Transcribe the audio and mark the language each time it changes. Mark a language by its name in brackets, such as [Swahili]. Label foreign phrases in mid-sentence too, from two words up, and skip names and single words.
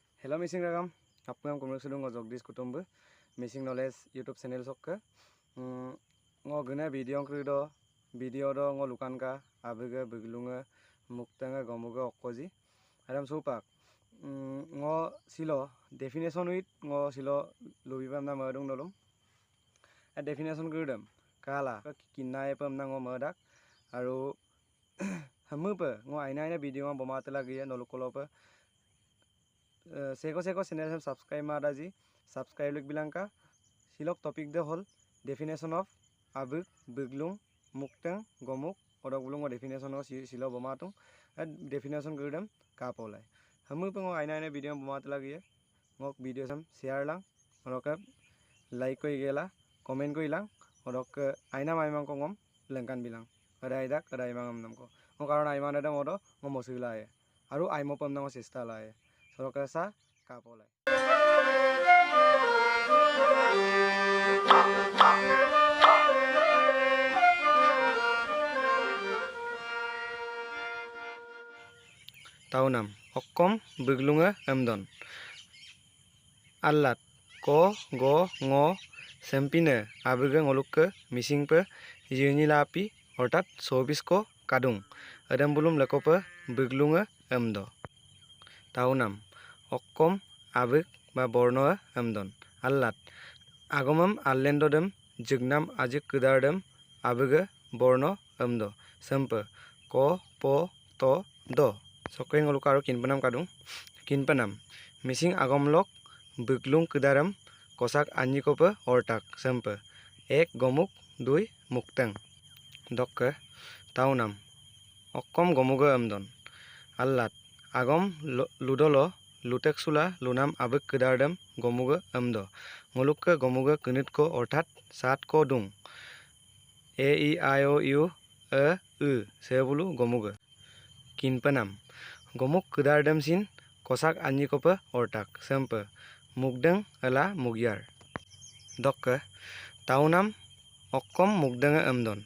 [Mising] Hello Missing Ragam, apnam kumrusudung Jagdish Kutumbu, Missing Knowledge [English] YouTube channel [Mising] sokka. Ngo guna video krido, video do ngo lukanka, abiga biglunga, muktanga gomuga okkoji. Adam supak. Ngo silo definition with ngo silo lubibam na madung nolom. A definition kridam kala kinai pam na ngo madak aru hamupa ngo aina video bomatela giya nolokolopa. Seko channel subscribe madaji subscribe lik bilangka silok topic de hol [English] definition of [Mising] abuk biglung muktang gomuk odok bulung [English] definition of [Mising] silo bomatung definition gudam kapolai hamu pengo aina video bomat lagi ngok video sam share lang odok like koi gela comment koi lang odok aina maimang ko ngom lengkan bilang ada idak ada imang nam ko ngo karon aiman ada modo ngomosila ya aru aimo pam nang sista la ya Sorokasa kapolai. Taunam okkom biglunga amdon. Allat ko go ngo sempine abiga ngolukke misingpe yunilapi ortat sobis ko kadung. Adam bulum lekope biglunga amdo. Taunam okkom abik ba borno amdon allat agomam allendodem jignam ajik kudardem abiga borno amdo sempe ko po to do sokeng ngolukaro kinpanam kadung kinpanam missing agomlok biglung kudaram kosak anyikope ortak sempe ek gomuk dui muktang dokke taunam okkom gomuga amdon allat agom ludolo luteksula lunam abik kudardam gomuga amdo ngolukka gomuga kunitko orthat sat ko dung a e I o u a u sebulu gomuga kinpanam gomuk kudardam sin kosak anyikopa ortak sempe mugdang ala mugyar dokka taunam okkom mugdanga amdon